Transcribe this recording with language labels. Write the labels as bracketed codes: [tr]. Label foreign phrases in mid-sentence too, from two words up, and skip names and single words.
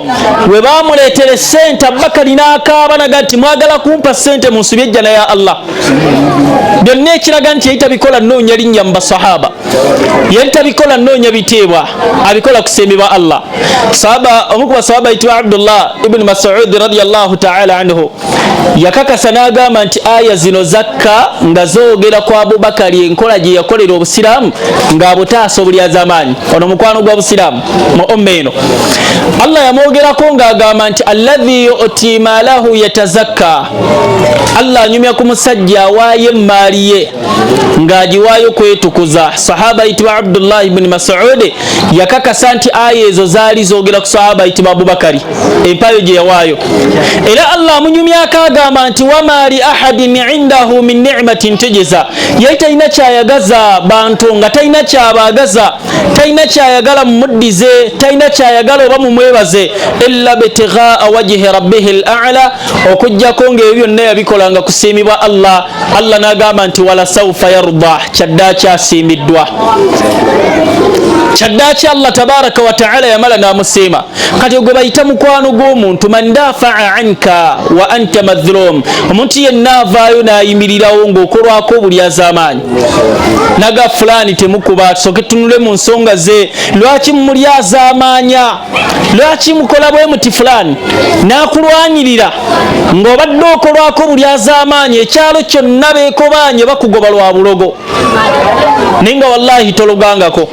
[lg] We baamuleetera ssente, Abubakari n'akaaba naga nti mwagala kumpa ssente mu nsubi ejjana ya Allah. Byonna ekiraga nti yali tabikola nnoonya linnya mu basahaba, yali tabikola nnoonya biteebwa, abikola kusembebwa Allah. Omu ku basahaba ayitibwa Abdullah ibn Mas'ud [ar] radiyallahu ta'ala anhu [lg] yakakasa n'agamba nti aya zino zakka nga zoogera ku Abubakari enkola gye yakolera obusiraamu ng'abutaasa obulyazaamaanyi. Ono mukwano gwa busiraamu mu umma eno Allah yamwogerako ng'agamba nti [ar] alladhi yu'ti maalahu yatazakka, [lg] Allah anyumya ku musajja awaayo emmaali ye ng'agiwaayo kwetukuza. Sahaba ayitibwa Abdullah ibn Mas'ud yakakasa nti aya ezo zaali zoogera ku sahaba ayitibwa Abubakari, empaayo gye yawaayo. Era Allah amunyumyako agamba nti [ar] wama li ahadin indahu min ni'matin tujza, [lg] yali talina kyayagaza bantu nga talina kyabaagaza, talina kyayagala mumuddize, talina kyayagala oba mumwebaze, [ar] illa bitighaa wajhi rabbihil a'la, [lg] okujjako ng'ebyo byonna yabikola toluganga kusiimibwa Allah. Allah n'agamba nti [ar] wala sawfa yarda, [lg] kyaddaaki asiimiddwa. Kyaddaaki Allah [ar] tabaraka wa taala [lg] yamala n'amusiima. Kati ogwe bayita mukwano gw'omuntu, [ar] man dafaa anka wa anta madhlum, [lg] omuntu yenna avaayo n'ayimirirawo ng'okolwako obulyazamaanyi naga fulani temukuba, tusooke tunule mu nsonga ze, lwaki mumulyazamaanya, lwaki mukola bwe muti fulani, n'akulwanirira ng'obadde okolwako obulyazamaanyi, ekyalo kyonna beekobaanye bakugoba lwa bulogo, naye nga wallahi tologangako.